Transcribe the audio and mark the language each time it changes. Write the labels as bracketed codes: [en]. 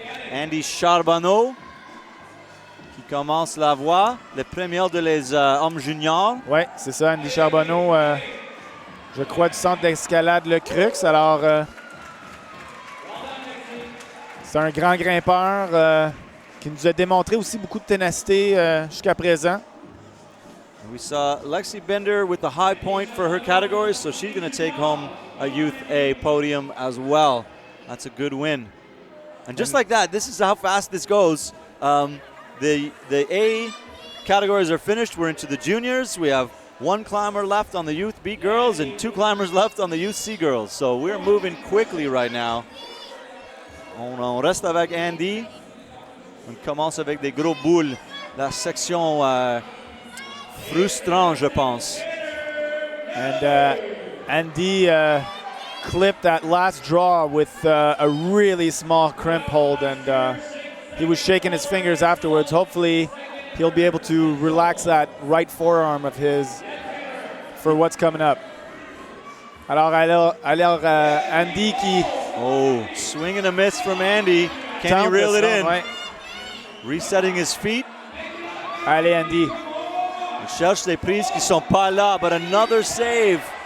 [fr] Andy Charbonneau qui commence la voie, le premier de les hommes juniors. Oui, c'est ça, Andy Charbonneau, je crois, du centre d'escalade Le Crux. Alors, c'est un grand grimpeur qui nous a démontré aussi beaucoup de ténacité jusqu'à présent. [en] We saw Lexi Binder with the high point for her category, so she's going to take home a Youth A podium as well. That's a good win. And just like that, this is how fast this goes. The A categories are finished. We're into the juniors. We have one climber left on the Youth B girls and two climbers left on the Youth C girls. So we're moving quickly right now. [fr] On reste avec Andy. On commence avec des gros boules. La section frustrant, je pense. [en] And Andy clipped that last draw with a really small crimp hold, and he was shaking his fingers afterwards. Hopefully he'll be able to relax that right forearm of his for what's coming up. [fr] Alors Andy qui... [en] Oh, swing and a miss from Andy. Can he reel it in? [fr] Ouais. [en] Resetting his feet. [fr] Allez, Andy. Il cherche les prises qui sont pas là, [en] but another save.